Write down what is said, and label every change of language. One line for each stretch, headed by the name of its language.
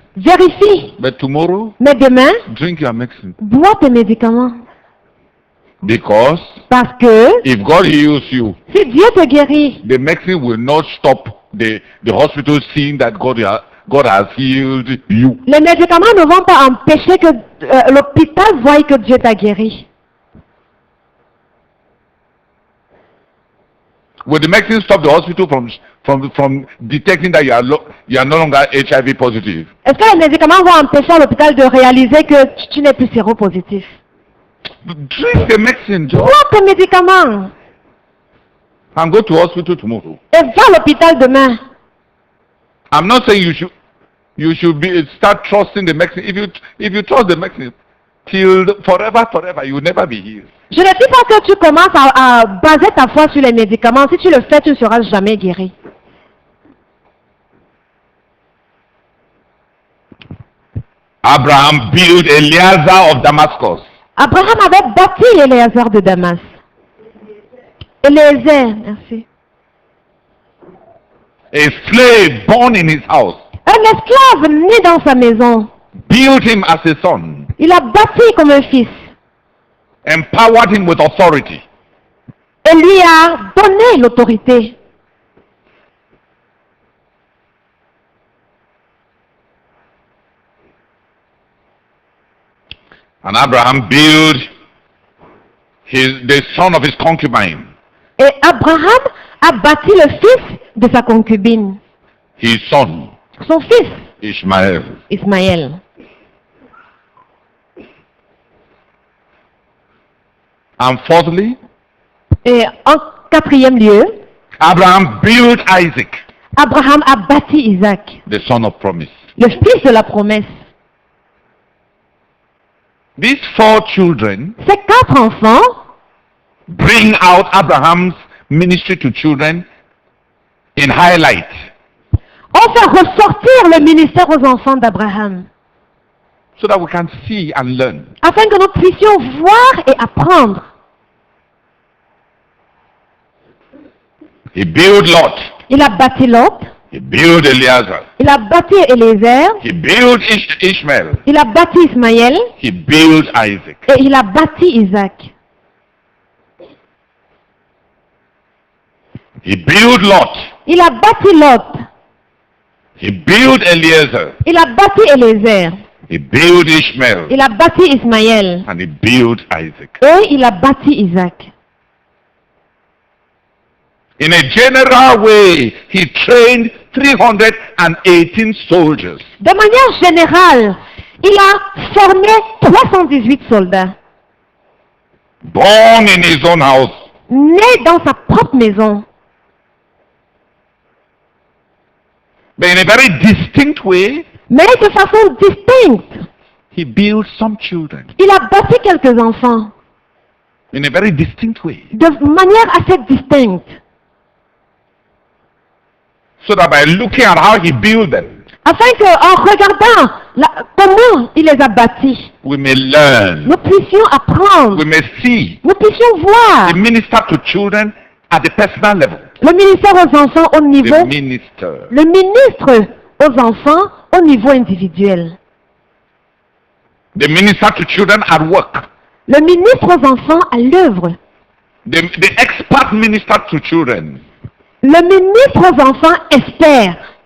French: vérifie.
English: But tomorrow,
French: Mais demain,
English: drink your medicine.
French: bois tes médicaments.
English: Because
French: Parce que
English: if God heals you,
French: si Dieu te guérit,
English: the medicine will not stop the hospital seeing that God has healed you.
French: les médicaments ne vont pas empêcher que l'hôpital voie que Dieu t'a guéri.
English: Will the medicine stop the hospital from detecting that you are no longer HIV positive?
French: Est-ce que les médicaments vont empêcher à l'hôpital de réaliser que tu n'es plus séropositif?
English: Drink the medicine, Joe,
French: Bois tes médicaments
English: and go to hospital tomorrow.
French: et va à l'hôpital demain.
English: I'm not saying you should start trusting the medicine. If you trust the medicine till forever, you will never be healed.
French: Je ne dis pas que tu commences à baser ta foi sur les médicaments. Si tu le fais, tu ne seras jamais guéri.
English: Abraham built Eliezer of Damascus.
French: Abraham avait bâti Éléazar de Damas. Eliezer, merci.
English: A slave born in his house.
French: Un esclave né dans sa maison.
English: Built him as a son.
French: Il a bâti comme un fils.
English: Empowered him with authority.
French: Et lui a donné l'autorité.
English: And Abraham built the son of his concubine.
French: Et Abraham a bâti le fils de sa concubine.
English: His son,
French: Son fils,
English: Ishmael.
French: Ismaël.
English: And fourthly,
French: Et en quatrième lieu,
English: Abraham built Isaac,
French: Abraham a bâti Isaac,
English: the son of promise.
French: le fils de la promesse.
English: These four children
French: Ces quatre enfants
English: bring out Abraham's ministry to children in highlight.
French: ont fait ressortir le ministère aux enfants d'Abraham,
English: So that we can see and learn.
French: afin que nous puissions voir et apprendre.
English: He built Lot.
French: Il a bâti Lot,
English: He built Eliezer.
French: il a bâti Eliezer,
English: He built Ishmael.
French: il a bâti Ismaël
English: He built Isaac.
French: et il a bâti Isaac.
English: He built Lot.
French: Il a bâti Lot,
English: He built Eliezer.
French: il a bâti Eliezer,
English: He built Ishmael.
French: il a bâti Ismaël
English: And he built Isaac.
French: et il a bâti Isaac.
English: In a general way, he trained 318 soldiers.
French: De manière générale, il a formé 318 soldats,
English: Born in his own house.
French: nés dans sa propre maison,
English: But in a very distinct way,
French: mais de façon distincte.
English: he built some children.
French: Il a bâti quelques enfants,
English: In a very distinct way.
French: de manière assez distincte,
English: So that by looking at how he built them,
French: afin qu'en regardant comment il les a bâtis,
English: we may learn.
French: nous puissions apprendre,
English: We may see.
French: nous puissions voir
English: He ministered to children at the personal level.
French: le ministère aux enfants au niveau,
English: The minister.
French: le ministre aux enfants au niveau individuel,
English: The minister to children at work.
French: le ministre aux enfants à l'œuvre,
English: The expert minister to children
French: le ministre aux enfants expert